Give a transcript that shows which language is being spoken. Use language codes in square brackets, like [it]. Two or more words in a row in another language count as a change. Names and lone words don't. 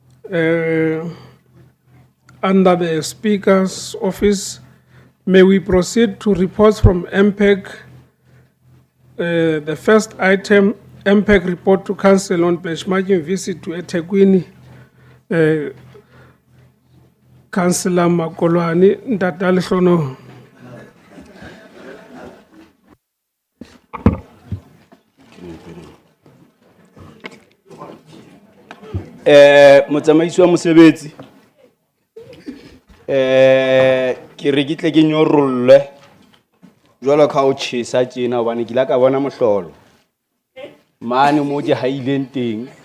[en] under the Speaker's office, may we proceed to reports from MPEC. The first item, MPEC report to Council on benchmarking visit to eThekwini. Councillor Makolwane Ndadalihlono. [st] Motsamaisi wa mosebetsi ke re ke tle ke nyorolle jwalo ka o tjhesa tjena hobane ke la ka bona mohlolo mane mo ke haileng teng